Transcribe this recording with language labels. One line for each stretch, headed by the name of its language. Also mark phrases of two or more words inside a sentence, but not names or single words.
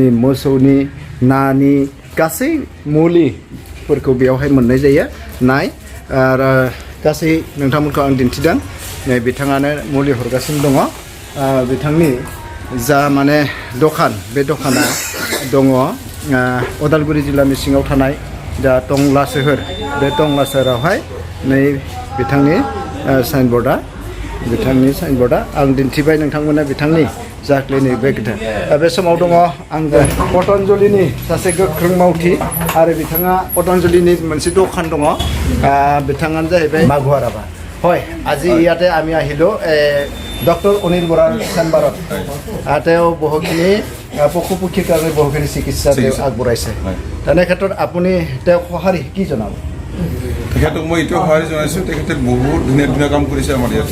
Bodo: मोसौनि नानि गासै मुलिफोरखौ बेयावहाय मोननाय जायो नाय आरो गासै नोंथांमोनखौ आं दिन्थिदों नै बिथाङानो मुलि हरगासिनो दङ बिथांनि जा माने दखान बे दखाना दङ उदालगुरि जिल्लानि सिङाव थानाय दा टंला सोहोर बे टंला सोहोरावहाय नै बिथांनि साइनबर्डआ आं दिन्थिबाय नोंथांमोना बिथांनि जा क्लिनिक बे समाव दङ आंबो पतन्जलिनि सासे गोख्रों मावथि आरो बिथाङा पतन्जलिनि मोनसे दखान दङ बिथाङानो जाहैबाय माघुवाराबा
Assamese: হয় আজি ইয়াতে আমি আহিলোঁ ডক্টৰ অনিল বৰাৰ চেম্বাৰত তেওঁ বহুখিনি পশু পক্ষীৰ কাৰণে বহুখিনি চিকিৎসা তেওঁ আগবঢ়াইছে তেনে ক্ষেত্ৰত আপুনি তেওঁক সঁহাৰি কি জনাব তেখেতক মই এইটো সঁহাৰি জনাইছোঁ তেখেতে বহুত ধুনীয়া ধুনীয়া কাম কৰিছে আমাৰ ইয়াত